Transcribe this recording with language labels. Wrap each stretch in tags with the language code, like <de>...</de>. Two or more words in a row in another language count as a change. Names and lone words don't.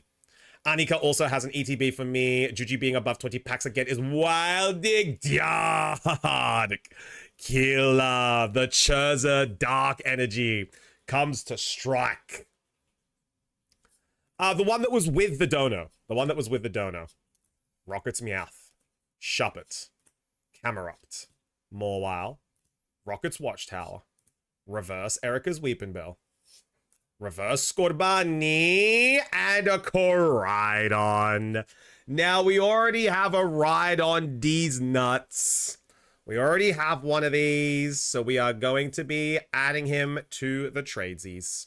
<en>Anika also has an ETB for me. Juji being above 20 packs again is wilding. Diard! Killer! The Churza Dark Energy comes to strike. The one that was with the dono. The one that was with the dono. Rocket's Meowth. Shuppet. Camerupt. Morwile. Rocket's Watchtower. Reverse Erica's Weeping Bell. Reverse Scorbunny. And a Koraidon. Now we already have a Rhydon D's nuts. We already have one of these, so we are going to be adding him to the tradesies.</en>